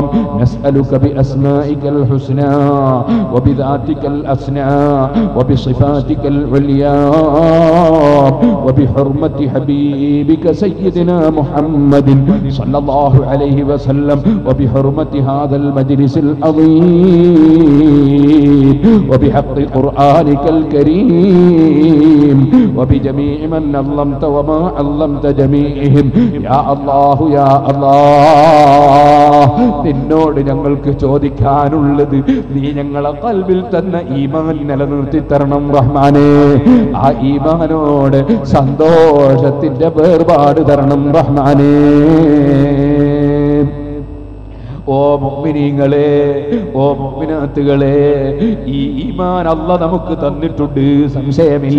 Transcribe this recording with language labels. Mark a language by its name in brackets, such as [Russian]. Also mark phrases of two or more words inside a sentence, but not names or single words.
[Arabic] نسألك بأسمائك الحسنى وبذاتك الأسنى وبصفاتك العليا وبحرمة حبيبك سيدنا محمد صلى الله عليه وسلم وبحرمة هذا المجلس العظيم وبحق قرآنك الكريم وبجميع من علمت وما علمت جميعهم يا الله يا الله. [Malayalam] നിന്നോട് ഞങ്ങൾക്ക് ചോദിക്കാനുള്ളത്, നീ ഞങ്ങളെ ഖൽബിൽ തന്ന ഈമാൻ നിലനിർത്തി തരണം റഹ്മാനേ. ആ ഈമാനോട് സന്തോഷത്തിന്റെ വേർപാട് തരണം റഹ്മാനേ. ഓ മുഅ്മിനീങ്ങളെ, ഓ മുഅ്മിനാത്തുകളെ, ഈ ഈമാൻ അല്ലാഹ് നമുക്ക് തന്നിട്ടുണ്ട്, സംശയമില്ല.